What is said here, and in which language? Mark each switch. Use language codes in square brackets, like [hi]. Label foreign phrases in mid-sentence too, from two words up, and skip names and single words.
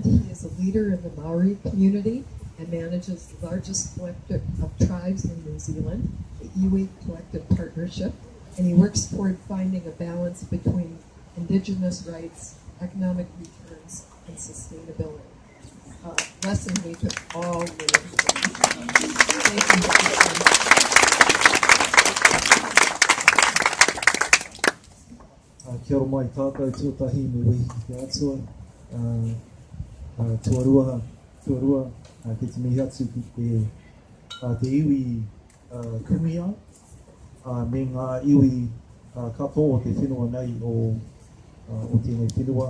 [en] He is a leader in the Maori community and manages the largest collective of tribes in New Zealand, the Iwi Collective Partnership, and he works toward finding a balance between indigenous rights, economic returns, and sustainability. Lesson we could all learn from. Thank you. [mi] Kia ora mai tātou tuatahi me wehi ki te atua. Tuarua, ki te mihi atu ki te iwi kumiau, me ngā iwi katoa o te whenua nei o tēnei whenua.